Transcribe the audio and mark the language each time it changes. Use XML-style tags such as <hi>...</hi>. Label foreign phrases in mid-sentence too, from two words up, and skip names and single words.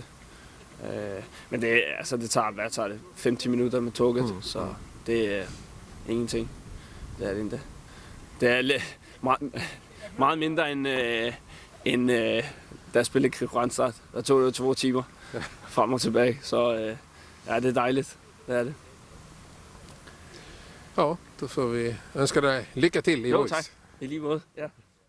<da>Men det tager 50 minutter med toget, så det er ingenting. Det er det ikke. Det er meget mindre end da jeg spillede Kristianstad. Der tog det 2 timer frem og tilbage, så ja, det er dejligt. Det er det.</da> <sv>Ja, då får vi önska dig lycka till i Boys.</sv> <da>Jo, tak. I lige måde. Ja.</da>